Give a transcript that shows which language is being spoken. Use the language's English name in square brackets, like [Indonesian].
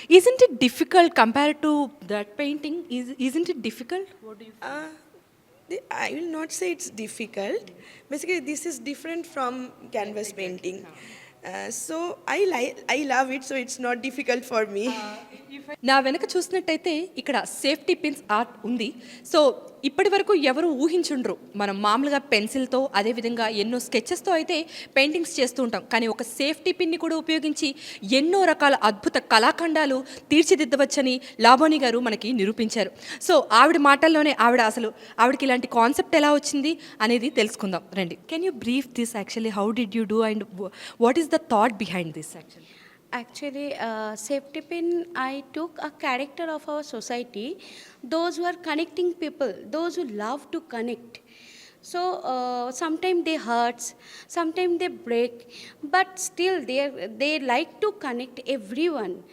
[English] Isn't it difficult compared to that painting? Isn't it difficult? What do you feel? I will not say it's difficult. Basically, this is different from canvas painting. So I love it, so it's not difficult for me. [Telugu] నా వెనక చూసినట్టయితే ఇక్కడ safety pins art ఉంది. So ఇప్పటి వరకు ఎవరు ఊహించుండ్రు. మనం మామూలుగా పెన్సిల్తో, అదేవిధంగా ఎన్నో స్కెచెస్తో అయితే పెయింటింగ్స్ చేస్తూ ఉంటాం. కానీ ఒక సేఫ్టీ పిన్ని కూడా ఉపయోగించి ఎన్నో రకాల అద్భుత కళాఖండాలు తీర్చిదిద్దవచ్చని లాబోని గారు మనకి నిరూపించారు. సో ఆవిడ మాటల్లోనే ఆవిడకి ఇలాంటి కాన్సెప్ట్ ఎలా వచ్చింది అనేది తెలుసుకుందాం రండి. [English] Can you brief this actually, how did you do and what is the thought behind this actually? Actually, safety pin, I took a character of our society, those who are connecting people, those who love to connect. So sometimes they hurts, sometimes they break, but still they like to connect everyone.